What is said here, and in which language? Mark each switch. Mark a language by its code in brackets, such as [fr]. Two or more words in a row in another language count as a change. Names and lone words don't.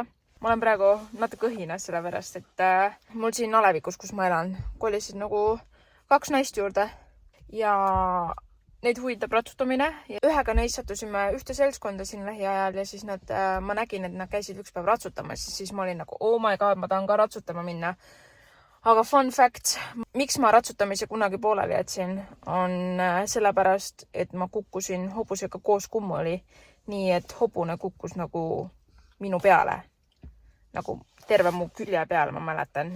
[et] Ma olen praegu natuke õhinas sellepärast, et mul siin Alevikus, kus ma elan, kolisid nagu 2 naist juurde ja neid huvitab ratsutamine. Ja ühega neist sattusime ühte seltskonda siin lähiajal ja siis ma nägin, et nad käisid üks päev ratsutamas. Siis ma olin nagu, [en] oh my god, [et] ma tahan ka ratsutama minna. Aga [en] fun fact, [et] miks ma ratsutamise kunagi pooleli jätsin, on sellepärast, et ma kukkusin hobusega koos kummuli. Nii, et hobune kukkus nagu minu peale. Nagu terve mu külje peale, ma mäletan.